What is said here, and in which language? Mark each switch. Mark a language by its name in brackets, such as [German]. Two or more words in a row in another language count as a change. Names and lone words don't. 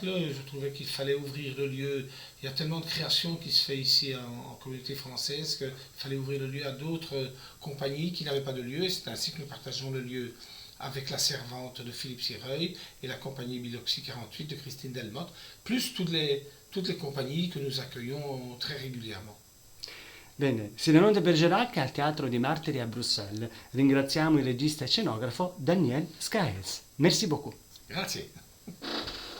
[French] Je trouvais qu'il fallait ouvrir le lieu. Il y a tellement de créations qui se fait ici en communauté française qu'il fallait ouvrir le lieu à d'autres compagnies qui n'avaient pas de lieu, et c'est ainsi que nous partageons le lieu avec la Servante de Philippe Sireuil et la compagnie Biloxi 48 de Christine Delmotte, plus toutes les compagnies que nous accueillons très régulièrement. [Italian] Bene, Sirenote Bergerac al Teatro dei Martiri a Bruxelles. Ringraziamo il regista e scenografo Daniel Scaes. [French] Merci beaucoup. [Italian] Grazie.